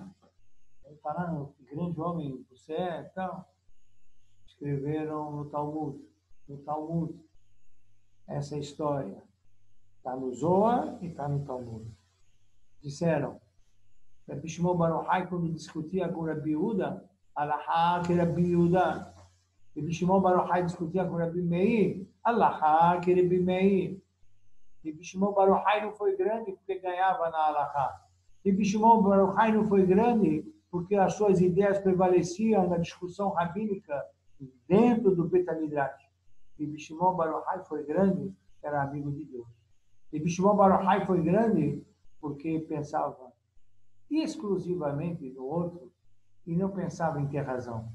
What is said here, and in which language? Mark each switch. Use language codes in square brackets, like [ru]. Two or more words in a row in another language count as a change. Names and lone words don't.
[pt] Falaram que grande homem você é, então, escreveram no Talmud, essa história. Está no Zohar e está no Talmud. Disseram, Rabbi Shimon Bar Yochai, quando discutia com Rabbi Yehuda, Alahá que Rabbi Yehuda. Rabbi Shimon Bar Yochai discutia com Rabbi Meir, Alahá que Rabbi Meir. Rabbi Shimon Bar Yochai não foi grande porque ganhava na Alahá. Rabbi Shimon Bar Yochai não foi grande porque as suas ideias prevaleciam na discussão rabínica dentro do [he] בית המדרש. [pt] Rabbi Shimon Bar Yochai foi grande, era amigo de Deus. Rabbi Shimon Bar Yochai foi grande porque pensava exclusivamente no outro e não pensava em ter razão.